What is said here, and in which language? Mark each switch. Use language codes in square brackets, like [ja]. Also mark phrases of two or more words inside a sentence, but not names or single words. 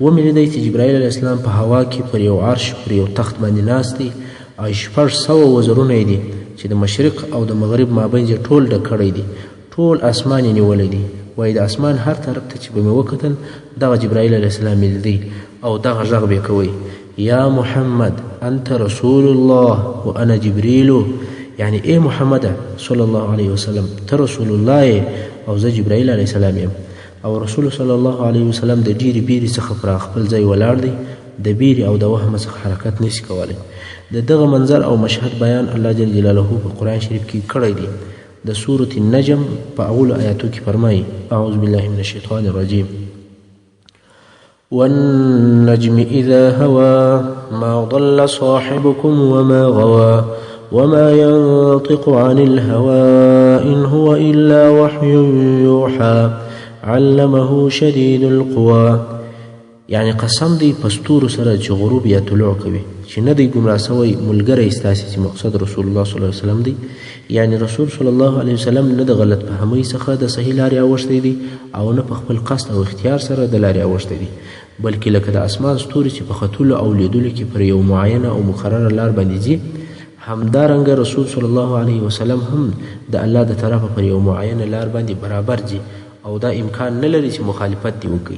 [ps] ومې لیدی چې جبرائیل [ar] علیه السلام [ps] په هوا کې پر یو عرش پر یو تخت باندې ناست دی او 600 وزرونه یې دي چې د مشرق او د مغرب مابین یې ټول ډک کړی دی، ټول اسمان یې نیولی دی. وایي د اسمان هر طرف ته چې به مې وکتل دغه جبرائیل [ar] علیه السلام [ps] مې لیدی او دغه غږ به یې کوی: [ar] یا محمد انت رسول الله وانا جبریل. [ps] یعنی ای محمد [ar] صلی الله علیه وسلم [ps] ته رسول الله او زه جبرائیل [ar] علیه السلام [ps] یم. او رسول [ar] صلی الله علیه وسلم [ps] د ډیرې بیرې څخه پر خپل ځای ولاړ دی، د بیرې او د وهم څخه حرکت نشي کولی. د دغه منظر او مشهد بیان الله [ar] جل جلاله [ps] په قرآن شریف کې کړی دی. د سورة النجم په اولو آیاتو کې فرمایي: [ar] اعوذ بالله من الشیطان الرجیم: والنجم اذا هوى ما ضل صاحبكم وما غوى وما ينطق عن الهوى إن هو إلا وحي يوحى علمه شديد القوى. [ps] یعنی قسم دی پستور سره چې غروب یا طلوع کوي چې نه دی ګمراه سوی ملګری ستاسې چې مقصد رسول الله [ar] صلی الله علیه وسلم [ps] دی. یعنی رسول [ar] صلی الله علیه وسلم [ps] نه د غلط فهمۍ څخه د صحیح لارې اوښتی دی او نه په خپل قصد او اختیار سره د لارې اوښتی دی، بلکې لکه د اسمان ستوري چې په ختلو او لیدلو کې پر یو معینه او مقرره لار باندې ځي، همدارنګه رسول [ar] صلی الله علیه وسلم [ps] هم د الله د طرفه پر یو معینه لار باندې برابر ځي او دا امکان نه لري چې مخالفت دی وکړي.